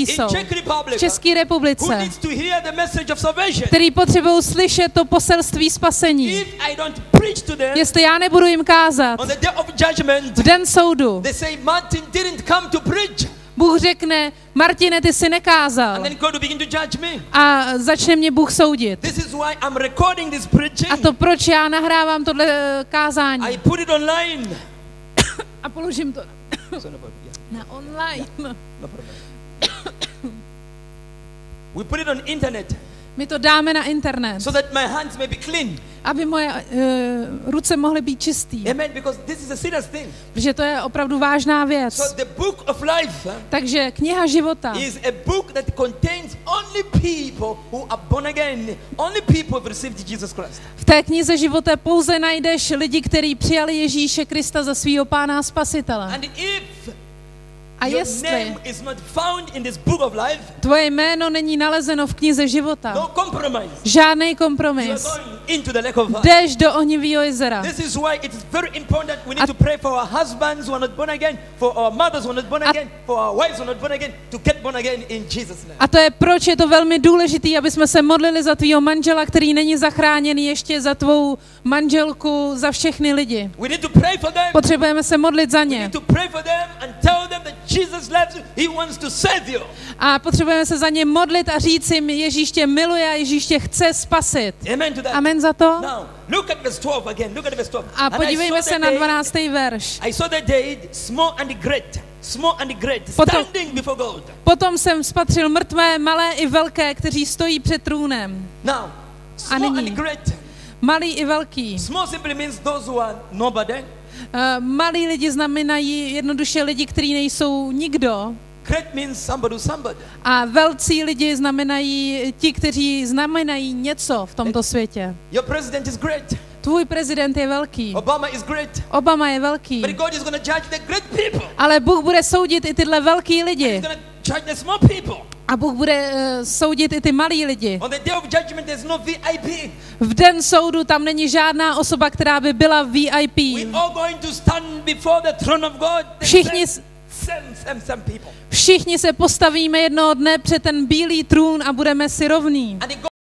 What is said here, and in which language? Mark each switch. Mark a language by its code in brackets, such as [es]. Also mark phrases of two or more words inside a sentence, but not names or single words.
[en] in [cs] jsou [en] Czech Republic [cs] v České [en] who [cs] republice, [en] needs to hear the message of salvation. [cs] který potřebují slyšet to poselství spasení. [en] If I don't preach to them [cs] Jestli já nebudu jim kázat [en] on the day of judgment, [cs] v den soudu, [en] they say Martin didn't come to preach, [cs] Bůh řekne, Martine, ty jsi nekázal. [en] and then God will begin to judge me. [cs] A začne mě Bůh soudit. [en] This is why I'm recording this preaching. [cs] A to proč já nahrávám tohle kázání. [en] I put it online. [cs] A položím to [en] So no problem, yeah, [cs] na online. [en] no problem. We put it on internet [cs] My to dáme na internet, [en] so that my hands may be clean. [cs] aby moje ruce mohly být čistý. [en] Amen. Because this is a serious thing. [cs] Protože to je opravdu vážná věc. [en] So the book of life [cs] Takže kniha života [en] is a book that contains only people who are born again, only people who have received Jesus Christ. [cs] v té knize života pouze najdeš lidi, kteří přijali Ježíše Krista za svýho pána a spasitele. [en] And if [cs] A [en] your [cs] jestli [en] name is not found in this book of life, [cs] tvoje jméno není nalezeno v knize života, [en] no compromise. [cs] žádný [en] You are [cs] kompromis, [en] going into the lake of fire. [cs] jdeš do ohnivého jezera. [en] This is why it is very important we need to pray for our husbands who are not born again, for our mothers who are not born again, for our wives who are not born again, to get born again in Jesus' name. [cs] A to je proč je to velmi důležité, aby jsme se modlili za tvýho manžela, který není zachráněný, ještě za tvou manželku, za všechny lidi. [en] We need to pray for them. [cs] Potřebujeme se modlit za [en] We [cs] ně. [en] need to pray for them and tell them that Jesus loves you. He wants to save you. [cs] A potřebujeme se za ně modlit a říct jim, Ježíš tě miluje a Ježíš tě chce spasit. [en] Amen to that. [cs] Amen za to. [en] Now, look at verse 12 again. Look at verse 12. [cs] A [en] And [cs] podívejme se na 12. verš. [en] I saw the dead, small and great, [cs] Potom- [en] standing before God. [cs] Potom jsem spatřil mrtvé, malé i velké, kteří stojí před trůnem. [en] Now, small [cs] nyní. [en] and great. [cs] Malý i velký. [en] Small simply means those who are nobody. [cs] Malí lidi znamenají jednoduše lidi, kteří nejsou nikdo. [en] Great means somebody. [cs] A velcí lidi znamenají ti, kteří znamenají něco v tomto světě. [en] Your president is great. [cs] Tvůj prezident je velký. [en] Obama is great. [cs] Obama je velký. [en] But God is going to judge the great people. [cs] Ale Bůh bude soudit i tyhle velký lidi. [en] He's going to judge the small people. [cs] A Bůh bude soudit i ty malí lidi. [en] On the day of judgment, there's no VIP. [cs] V den soudu tam není žádná osoba, která by byla VIP. [en] We all going to stand before the throne of God. The [cs] Všichni, [en] same people. [cs] všichni se postavíme jednoho dne před ten bílý trůn a budeme si rovní. [en] And God